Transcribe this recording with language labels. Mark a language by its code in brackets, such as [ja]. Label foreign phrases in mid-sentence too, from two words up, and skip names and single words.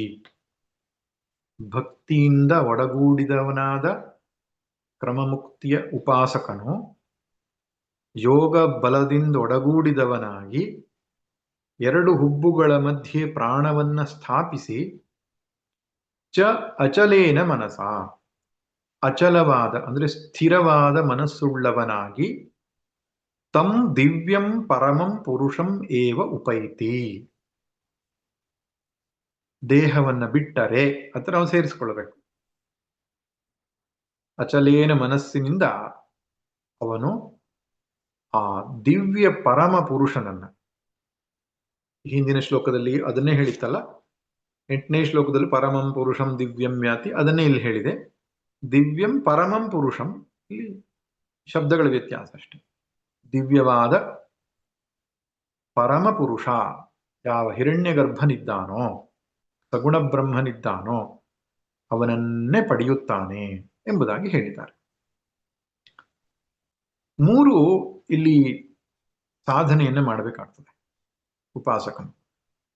[kn] ಭಕ್ತಿಯಿಂದ ಒಡಗೂಡಿದವನಾದ ಕ್ರಮಮುಕ್ತಿಯ ಉಪಾಸಕನು ಯೋಗ ಬಲದಿಂದ ಒಡಗೂಡಿದವನಾಗಿ ಎರಡು ಹುಬ್ಬುಗಳ ಮಧ್ಯೆ ಪ್ರಾಣವನ್ನ ಸ್ಥಾಪಿಸಿ [sa] ಚ ಅಚಲೇನ ಮನಸ, [kn] ಅಚಲವಾದ ಅಂದ್ರೆ ಸ್ಥಿರವಾದ ಮನಸ್ಸುಳ್ಳವನಾಗಿ [sa] ತಂ ದಿವ್ಯಂ ಪರಮಂ ಪುರುಷಂ ಏವ ಉಪೈತಿ, [kn] ದೇಹವನ್ನ ಬಿಟ್ಟರೆ ಅಂತ ನಾವು ಸೇರಿಸಿಕೊಳ್ಳಬೇಕು. ಅಚಲೇನ ಮನಸ್ಸಿನಿಂದ ಅವನು ಆ ದಿವ್ಯ ಪರಮ ಪುರುಷನನ್ನ, ಹಿಂದಿನ ಶ್ಲೋಕದಲ್ಲಿ ಅದನ್ನೇ ಹೇಳಿತ್ತಲ್ಲ, 8ನೇ ಶ್ಲೋಕದಲ್ಲಿ [sa] ಪರಮಂ ಪುರುಷಂ ದಿವ್ಯಂ ಯಾತಿ, [kn] ಅದನ್ನೇ ಇಲ್ಲಿ ಹೇಳಿದೆ. [sa] ದಿವ್ಯಂ ಪರಮಂ ಪುರುಷಂ, [kn] ಇಲ್ಲಿ ಶಬ್ದಗಳ ವ್ಯತ್ಯಾಸ ಅಷ್ಟೆ. ದಿವ್ಯವಾದ ಪರಮ ಪುರುಷ ಯಾವ ಹಿರಣ್ಯ ಗರ್ಭನಿದ್ದಾನೋ, ಸಗುಣ ಬ್ರಹ್ಮನಿದ್ದಾನೋ ಅವನನ್ನೇ ಪಡೆಯುತ್ತಾನೆ ಎಂಬುದಾಗಿ ಹೇಳಿದ್ದಾರೆ. 3 ಇಲ್ಲಿ ಸಾಧನೆಯನ್ನು ಮಾಡಬೇಕಾಗ್ತದೆ ಉಪಾಸಕನು.